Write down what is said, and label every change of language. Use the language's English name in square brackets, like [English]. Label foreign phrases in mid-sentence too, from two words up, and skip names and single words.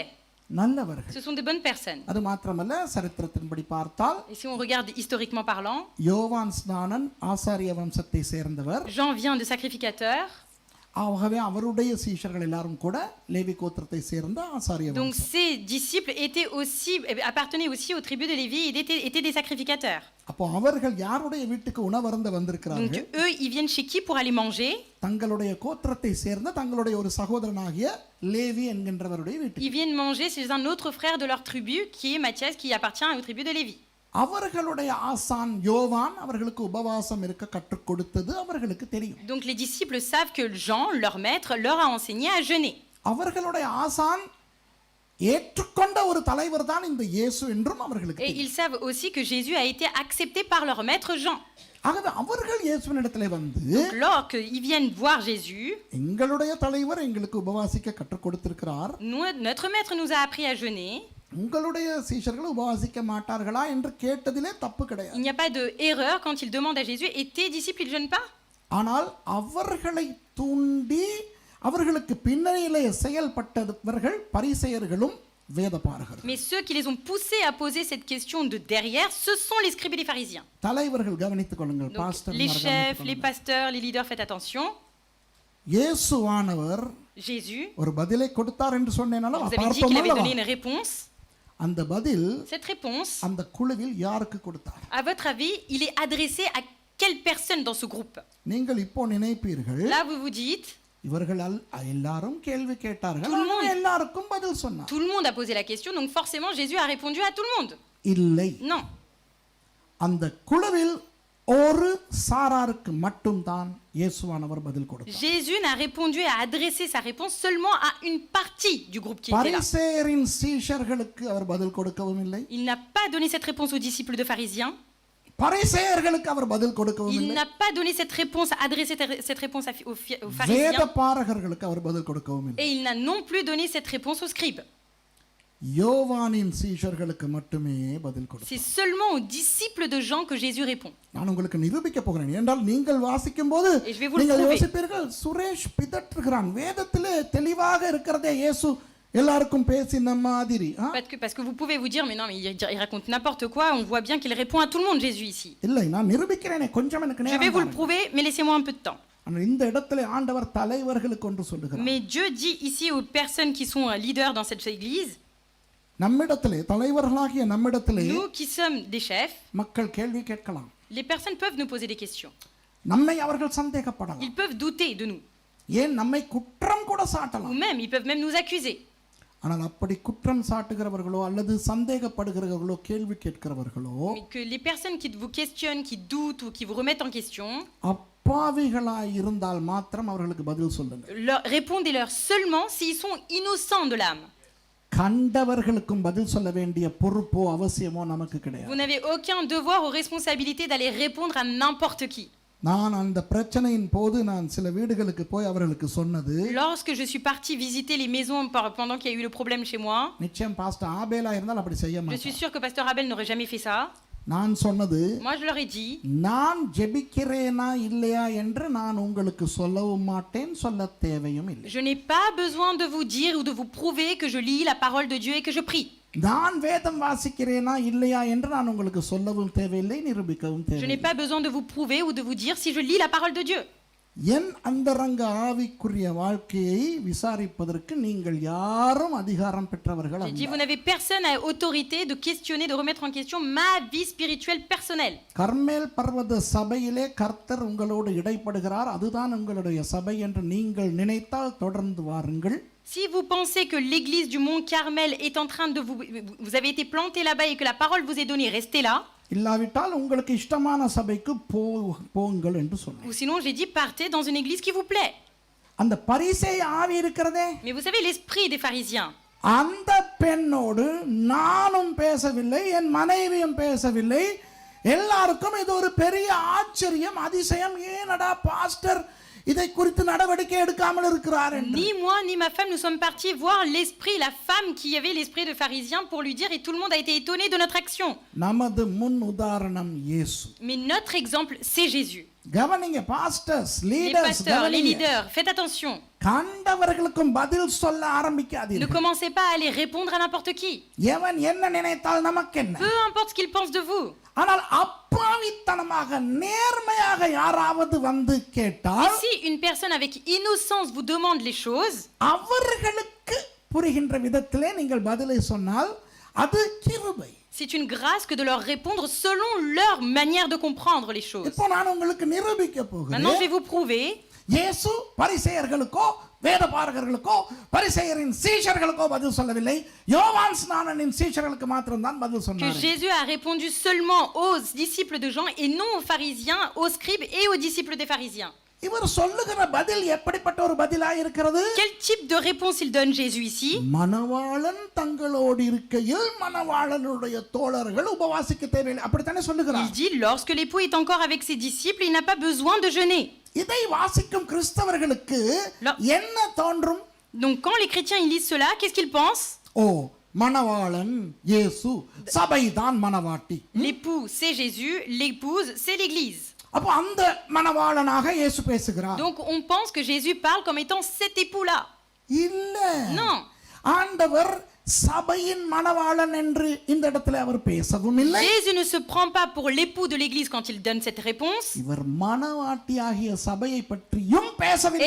[Tamil] நல்லவர்கள். [French] Ce sont des bonnes personnes. [Tamil] அது மாத்திரமல்ல, சரித்திரத்தின்படி பார்த்தால் [French] Et si on regarde historiquement parlant, [Tamil] யோவான் ஸ்நானன் ஆசாரிய வம்சத்தை சேர்ந்தவர். [French] Jean vient de sacrificateurs. [Tamil] ஆகவே அவருடைய சீஷர்கள் எல்லாரும் கூட லேவி கோத்திரத்தை சேர்ந்த ஆசாரிய [French] Donc [Tamil] வம்சம். [French] ces disciples appartenaient aussi aux tribus de Lévi et étaient des sacrificateurs. [Tamil] அப்போ அவர்கள் யாருடைய வீட்டுக்கு உணவருந்த [French] Donc [Tamil] வந்திருக்கிறார்கள்? [French] eux, ils viennent chez qui pour aller manger? [Tamil] தங்களுடைய கோத்திரத்தை சேர்ந்த தங்களுடைய ஒரு சகோதரனாகிய லேவி என்கின்றவருடைய வீட்டுக்கு. [French] Ils viennent manger chez un autre frère de leur tribu qui est Matthias, qui appartient aux tribus de Lévi. [Tamil] அவர்களுடைய ஆசான் யோவான் அவர்களுக்கு உபவாசம் இருக்க கற்றுக் கொடுத்தது அவர்களுக்கு தெரியும். [French] Donc les disciples savent que Jean, leur maître, leur a enseigné à jeûner. [Tamil] அவர்களுடைய ஆசான் ஏற்றுக்கொண்ட ஒரு தலைவர் தான் இந்த இயேசு என்றும் அவர்களுக்கு [French] Et [Tamil] தெரியும். [French] ils savent aussi que Jésus a été accepté par leur maître Jean. [Tamil] ஆகவே அவர்கள் இயேசுவினிடத்திலே வந்து [French] Donc lorsqu'ils viennent voir Jésus, [Tamil] எங்களுடைய தலைவர் எங்களுக்கு உபவாசிக்க கற்றுக் கொடுத்திருக்கிறார், [French] notre maître nous a appris à jeûner. [Tamil] உங்களுடைய சீஷர்கள் உபவாசிக்க மாட்டார்களா என்று கேட்டதிலே தப்பு [French] Il [Tamil] கிடையாது. [French] n'y a pas d'erreur quand il demande à Jésus, et tes disciples, ils ne jeûnent pas? [Tamil] ஆனால் அவர்களை தூண்டி அவர்களுக்கு பின்னணியிலே செயல்பட்டவர்கள் பரிசேயர்களும் வேதபாரகர்கள். [French] Mais ceux qui les ont poussés à poser cette question de derrière, ce sont les scribes et les pharisiens. [Tamil] தலைவர்கள் கவனித்துக் கொள்ளுங்கள். [French] Donc, [Tamil] பாஸ்டர் [French] les chefs, les pasteurs, les leaders, faites attention. [Tamil] இயேசுவானவர் [French] Jésus, [Tamil] ஒரு பதிலை கொடுத்தார் என்று சொன்னேனால [French] vous avez dit qu'il avait donné une réponse. [Tamil] அந்த பதில் [French] Cette réponse, [Tamil] அந்த குழுவில் யாருக்கு கொடுத்தார்? [French] à votre avis, il est adressé à quelle personne dans ce groupe? [Tamil] நீங்கள் இப்போ நினைப்பீர்கள், [French] Là, vous vous dites, [Tamil] இவர்கள் எல்லாரும் கேள்வி கேட்டார்கள், [French] Tout le monde. [Tamil] ஆனால் எல்லாருக்கும் பதில் சொன்னார். [French] tout le monde a posé la question, donc forcément Jésus a répondu à tout le monde. [Tamil] இல்லை, [French] Non. [Tamil] அந்த குழுவில் ஒரு சாராருக்கு மட்டும்தான் இயேசுவானவர் பதில் கொடுத்தார். [French] Jésus n'a répondu et a adressé sa réponse seulement à une partie du groupe qui était là. [Tamil] பரிசேயரின் சீஷர்களுக்கு அவர் பதில் கொடுக்கவும் இல்லை, [French] Il n'a pas donné cette réponse aux disciples de pharisiens. [Tamil] பரிசேயர்களுக்கு அவர் பதில் கொடுக்கவும் [French] Il [Tamil] இல்லை, [French] n'a pas donné cette réponse, adressé cette réponse aux pharisiens. [Tamil] வேதபாரகர்களுக்கு அவர் பதில் கொடுக்கவும் இல்லை. [French] Et il n'a non plus donné cette réponse aux scribes. [Tamil] யோவானின் சீஷர்களுக்கு மட்டுமே பதில் கொடுத்தார். [French] C'est seulement aux disciples de Jean que Jésus répond. [Tamil] நான் உங்களுக்கு நிரூபிக்க போகிறேன். என்றால் நீங்கள் வாசிக்கும் போது [French] Et je vais vous le [Tamil] நீங்கள் [French] prouver. [Tamil] யோசிப்பீர்கள், சுரேஷ் பிதற்றுகிறான், வேதத்திலே தெளிவாக இருக்கிறதே இயேசு எல்லாருக்கும் பேசின மாதிரி. [French] Parce que vous pouvez vous dire, mais non, mais il raconte n'importe quoi, on voit bien qu'il répond à tout le monde, Jésus, ici. [Tamil] இல்லை, நான் நிரூபிக்கிறேனே, கொஞ்சம் எனக்கு [French] Je vais [Tamil] நேரம் [French] vous le [Tamil] தாருங்கள். [French] prouver, mais laissez-moi un peu de temps. [Tamil] ஆனால் இந்த இடத்திலே ஆண்டவர் தலைவர்களுக்கு ஒன்று சொல்லுகிறார். [French] Mais Dieu dit ici aux personnes qui sont leaders dans cette église, [Tamil] நம்மிடத்திலே தலைவர்களாகிய நம்மிடத்திலே [French] nous qui sommes des chefs, [Tamil] மக்கள் கேள்வி கேட்கலாம், [French] les personnes peuvent nous poser des questions. [Tamil] நம்மை அவர்கள் சந்தேகப்படலாம், [French] Ils peuvent douter de nous, [Tamil] ஏன் நம்மை குற்றம் கூட [French] ou [Tamil] சாட்டலாம். [French] même, ils peuvent même nous accuser. [Tamil] ஆனால் அப்படி குற்றம் சாட்டுகிறவர்களோ அல்லது சந்தேகப்படுகிறவர்களோ கேள்வி கேட்கிறவர்களோ [French] Mais que les personnes qui vous questionnent, qui doutent ou qui vous remettent en question, [Tamil] அப்பாவிகளாய் இருந்தால் மாத்திரம் அவர்களுக்கு பதில் சொல்லுங்க. [French] répondez-leur seulement s'ils sont innocents de l'âme. [Tamil] கண்டவர்களுக்கும் பதில் சொல்ல வேண்டிய பொறுப்போ அவசியமோ நமக்கு கிடையாது. [French] Vous n'avez aucun devoir ou responsabilité d'aller répondre à n'importe qui. [Tamil] நான் அந்த பிரச்சனையின் போது நான் சில வீடுகளுக்கு போய் அவர்களுக்கு சொன்னது [French] Lorsque je suis partie visiter les maisons pendant qu'il y a eu le problème chez moi, [Tamil] நிச்சயம் பாஸ்டர் ஆபேலா இருந்தால் அப்படி செய்ய [French] je suis [Tamil] மாட்டார். [French] sûre que Pasteur Abel n'aurait jamais fait ça. [Tamil] நான் சொன்னது [French] Moi, je leur ai dit, [Tamil] நான் ஜெபிக்கிறேனா இல்லையா என்று நான் உங்களுக்கு சொல்லவும் மாட்டேன், சொல்ல தேவையும் இல்லை. [French] je n'ai pas besoin de vous dire ou de vous prouver que je lis la parole de Dieu et que je prie. [Tamil] நான் வேதம் வாசிக்கிறேனா இல்லையா என்று நான் உங்களுக்கு சொல்லவும் தேவையில்லை, நிரூபிக்கவும் [French] Je n'ai [Tamil] தேவையில்லை. [French] pas besoin de vous prouver ou de vous dire si je lis la parole de Dieu. [Tamil] என் அந்தரங்க ஆவிக்குரிய வாழ்க்கையை விசாரிப்பதற்கு நீங்கள் யாரும் அதிகாரம் பெற்றவர்கள் [French] J'ai dit, [Tamil] அல்ல. [French] vous n'avez personne à autorité de questionner, de remettre en question ma vie spirituelle personnelle. [Tamil] கர்மேல் பர்வத சபையிலே கர்த்தர் உங்களோடு இடைப்படுகிறார், அதுதான் உங்களுடைய சபை என்று நீங்கள் நினைத்தால் தொடர்ந்து வாருங்கள். [French] Si vous pensez que l'église du Mont Carmel est en train de vous avez été planté là-bas et que la parole vous est donnée, restez là. [Tamil] இல்லாவிட்டால் உங்களுக்கு இஷ்டமான சபைக்கு போங்கள் என்று சொன்னேன். [French] Ou sinon, j'ai dit, partez dans une église qui vous plaît. [Tamil] அந்த பரிசேய ஆவி இருக்கிறதே, [French] Mais vous savez, l'esprit des pharisiens, [Tamil] அந்த பெண்ணோடு நானும் பேசவில்லை, என் மனைவியும் பேசவில்லை. எல்லாருக்கும் இது ஒரு பெரிய ஆச்சரியம், அதிசயம். ஏனடா பாஸ்டர் இதை குறித்து நடவடிக்கை எடுக்காமல் இருக்கிறார் என்று. [French] ni moi ni ma femme, nous sommes partis voir l'esprit, la femme qui avait l'esprit de pharisien pour lui dire, et tout le monde a été étonné de notre action. [Tamil] நமது முன் உதாரணம் இயேசு. [French] Mais notre exemple, c'est Jésus. [Tamil] கவனிங்க பாஸ்டர்ஸ், [French] Les [Tamil] லீடர்ஸ், [French] pasteurs, les [Tamil] கவனிங்க. [French] leaders, faites attention. [Tamil] கண்டவர்களுக்கும் பதில் சொல்ல [French] Ne [Tamil] ஆரம்பிக்காதீர்கள். [French] commencez pas à aller répondre à n'importe qui. [Tamil] எவன் என்ன நினைத்தால் நமக்கு என்ன? [French] Peu importe ce qu'ils pensent de vous. [Tamil] ஆனால் அப்பாவித்தனமாக நேர்மையாக யாராவது வந்து கேட்டால் [French] Si une personne avec innocence vous demande les choses, [Tamil] அவர்களுக்கு புரிகின்ற விதத்திலே நீங்கள் பதிலை சொன்னால் அது கிருபை. [French] c'est une grâce que de leur répondre selon leur manière de comprendre les choses. [Tamil] இப்போ நான் உங்களுக்கு நிரூபிக்க [French] Maintenant, je [Tamil] போகிறேன். [French] vais vous prouver [Tamil] இயேசு பரிசேயர்களுக்கோ வேதபாரகர்களுக்கோ பரிசேயரின் சீஷர்களுக்கோ பதில் சொல்லவில்லை. யோவான் ஸ்நானனின் சீஷர்களுக்கு மாத்திரம்தான் பதில் [French] que [Tamil] சொன்னார். [French] Jésus a répondu seulement aux disciples de Jean et non aux pharisiens, aux scribes et aux disciples des pharisiens. [Tamil] இவர் சொல்லுகிற பதில் எப்படிப்பட்ட ஒரு பதிலாக இருக்கிறது? [French] Quel type de réponse il donne Jésus ici? [Tamil] மணவாளன் தங்களோடு இருக்கையில் மணவாளனுடைய தோழர்கள் உபவாசிக்க தேவையில்லை, அப்படித்தானே [French] Il [Tamil] சொல்லுகிறார். [French] dit, lorsque l'époux est encore avec ses disciples, il n'a pas besoin de jeûner. [Tamil] இதை வாசிக்கும் கிறிஸ்தவர்களுக்கு என்ன தோன்றும்? [French] Donc quand les chrétiens ils lisent cela, qu'est-ce qu'ils pensent? [Tamil] ஓ, மணவாளன் இயேசு, சபைதான் மணவாட்டி. [French] L'époux, c'est Jésus, l'épouse, c'est l'église. [Tamil] அப்ப அந்த மணவாளனாக இயேசு பேசுகிறார். [French] Donc on pense que Jésus parle comme étant cet époux-là. [Tamil] இல்ல, [French] Non. [Tamil] ஆண்டவர் சபையின் மணவாளன் என்று இந்த இடத்துல அவர் பேசவும் இல்லை. [French] Jésus ne se prend pas pour l'époux de l'église quand il donne cette réponse. [Tamil] இவர் மணவாட்டியாகிய சபையை பற்றியும் பேசவில்லை.